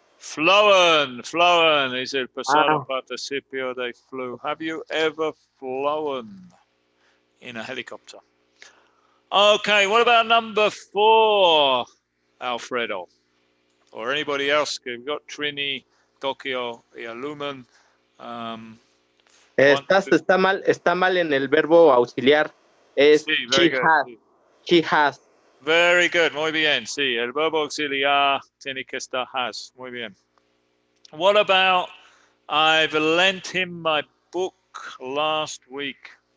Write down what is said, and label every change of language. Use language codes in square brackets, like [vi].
[es] Flown es el pasado participio de flew. [en] Have you ever flown in a helicopter? Okay, what about number 4, Alfredo? Or anybody else? We've got Trini, Tokyo, y Lumen. [es] Está mal en el verbo auxiliar. Es sí, [en] very good. has. She has. Very good, [es] muy bien. Sí, el verbo auxiliar tiene que estar has. Muy bien. [en] What about I've lent him my book last week?